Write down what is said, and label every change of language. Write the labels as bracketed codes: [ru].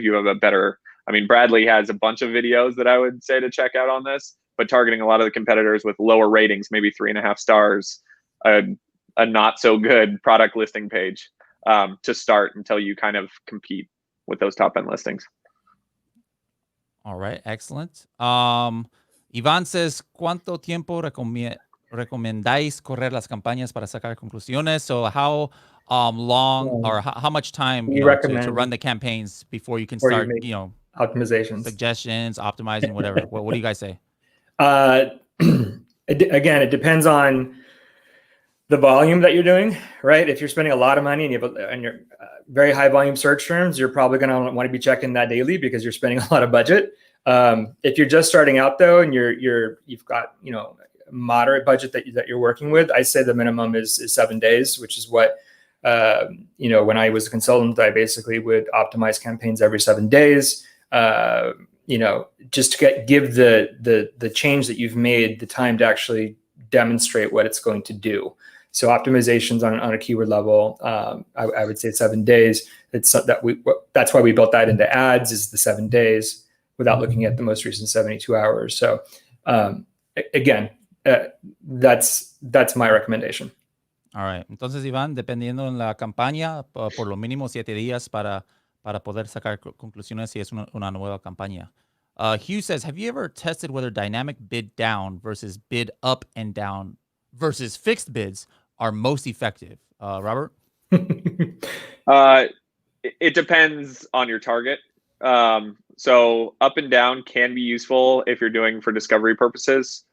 [en] You have a better, Bradley has a bunch of videos that I would say to check out on this, but targeting a lot of the competitors with lower ratings, maybe 3.5 stars, a not so good product listing page to start until you kind of compete with those top end listings. All right. Excellent. Ivan says, [es] ¿Cuánto tiempo recomendáis correr las campañas para sacar conclusiones? [en] So how long or how much time to run the campaigns before you can start, optimizations, suggestions, optimizing, whatever. What do you guys say? Again, it depends on the volume that you're doing, right? If you're spending a lot of money and you're very high volume search terms, you're probably going to want to be checking that daily because you're spending a lot of budget. If you're just starting out though, and you've got, moderate budget that you're working with, I say the minimum is 7 days, which is what, when I was a consultant, I basically would optimize campaigns every 7 days, just to give the change that you've made the time to actually demonstrate what it's going to do. So optimizations on a keyword level, I would say 7 days. That's why we built that into ads, is the 7 days without looking at the most recent 72 hours. So again, that's my recommendation. All right. [es] Entonces, Iván, dependiendo en la campaña, por lo mínimo 7 días para poder sacar conclusiones si es una nueva campaña. [en] Hugh says, have you ever tested whether dynamic bid down versus bid up and down versus fixed bids are most effective? Robert? It depends on your target. So up and down can be useful if you're doing for discovery purposes.